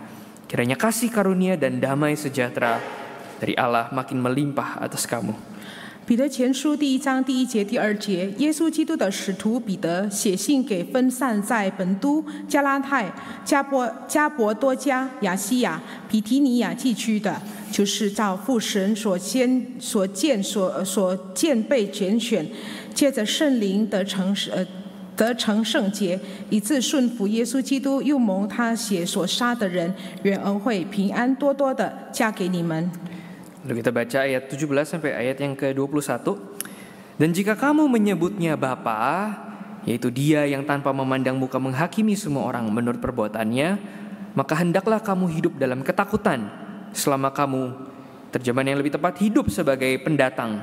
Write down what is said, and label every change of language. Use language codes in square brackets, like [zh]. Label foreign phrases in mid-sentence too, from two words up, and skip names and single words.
[id] Kiranya kasih karunia dan damai sejahtera dari Allah makin melimpah atas kamu. [zh] 彼得前书第1章第1节、第2节，耶稣基督的使徒彼得写信给分散在本都、加拉太、加伯多加、亚西亚、比提尼亚地区的，就是照父神所见被拣选，借着圣灵得成圣洁，以致顺服耶稣基督，又蒙他血所杀的人，愿恩惠平安多多的加给你们。 [id] Lalu kita baca ayat 17 sampai ayat yang ke-21. Dan jika kamu menyebutnya Bapa, yaitu Dia yang tanpa memandang muka menghakimi semua orang menurut perbuatannya, maka hendaklah kamu hidup dalam ketakutan selama kamu, terjemahan yang lebih tepat, hidup sebagai pendatang.